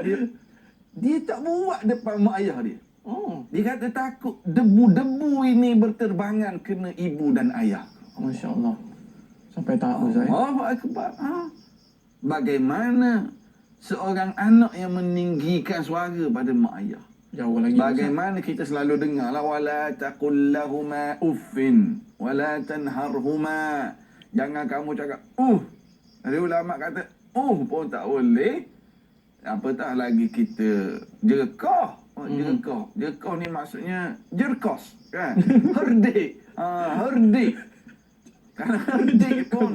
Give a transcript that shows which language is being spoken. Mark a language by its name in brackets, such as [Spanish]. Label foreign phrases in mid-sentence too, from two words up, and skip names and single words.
[Malay] Dia tak buat depan mak ayah dia. Dia kata takut debu-debu ini berterbangan kena ibu dan ayah. [Arabic] ما شاء الله. [Malay] Sampai tahu saya. [Arabic] الله أكبر. [Malay] Bagaimana seorang anak yang meninggikan suara pada mak ayah? Jauh lagi. Bagaimana kita selalu dengar [Arabic] لا ولا تقل لهما أف ولا تنهرهما. [Malay] Jangan kamu cakap Ada ulama kata pun tak boleh. Apatah lagi kita jerkah. Jerkah ni maksudnya jerkos kan. Herdik. Herdik. Kalau herdik pun